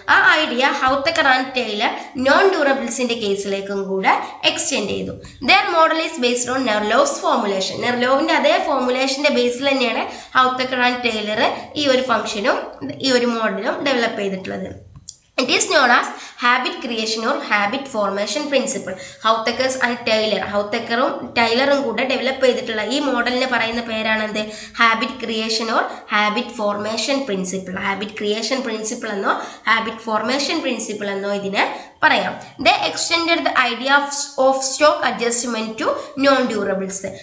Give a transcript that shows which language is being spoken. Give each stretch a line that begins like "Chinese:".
Malayalam: ആ idea ഹൗത്തക്കർ and Taylor non ഡ്യൂറബിൾസിന്റെ കേസിലേക്കും കൂടെ extend ചെയ്തു.
English: Their model is based on Nerlove's formulation.
Malayalam: നെർലോവിന്റെ അതേ ഫോർമുലേഷന്റെ ബേസിൽ തന്നെയാണ് ഹൗത്തക്കർ ആൻഡ് ടൈലർ ഈ ഒരു ഫംഗ്ഷനും ഈ ഒരു മോഡലും ഡെവലപ്പ് ചെയ്തിട്ടുള്ളത്.
English: It is known as habit creation or habit formation principle.
Malayalam: ഹൗത്തക്കേഴ്സ് and Taylor, ഹൗത്തക്കറും ടൈലറും കൂടെ ഡെവലപ്പ് ചെയ്തിട്ടുള്ള ഈ മോഡലിനെ പറയുന്ന പേരാണ് എന്ത്, habit creation or habit formation principle. Habit creation principle എന്നോ ഹാബിറ്റ് ഫോർമേഷൻ പ്രിൻസിപ്പിൾ എന്നോ ഇതിനെ പറയാം.
English: They extended the idea of stock adjustment to non durables.